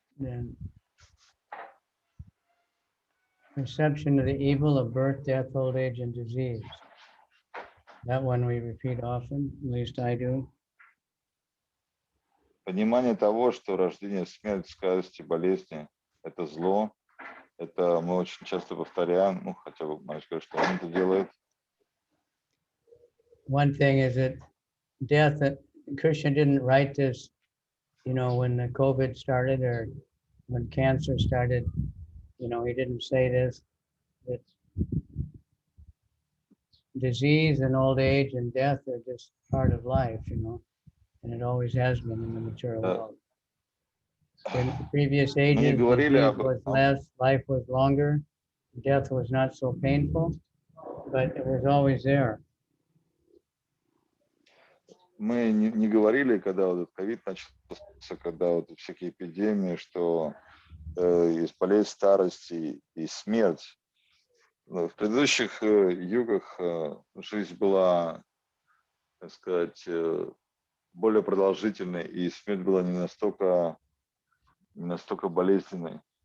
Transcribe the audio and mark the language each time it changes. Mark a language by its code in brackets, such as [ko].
[en] Then perception of the evil of birth, death, old age, and disease. That one we repeat often, at least I do. [ru] Понимание того, что рождение, смерть, старость и болезни – это зло. Это мы очень часто повторяем, ну, хотя бы, можно сказать, что он это делает. [en] One thing is that death, that Krishna didn't write this, you know, when the COVID started or when cancer started, you know, he didn't say this, that disease and old age and death are just part of life, you know, and it always has been in the material world. In previous ages, disease was less, life was longer, death was not so painful, but it was always there. [ru] мы не говорили, когда вот этот ковид начался, когда вот всякие эпидемии, что есть болезнь, старость и смерть. В предыдущих югах жизнь была, так сказать, более продолжительной, и смерть была не настолько болезненной.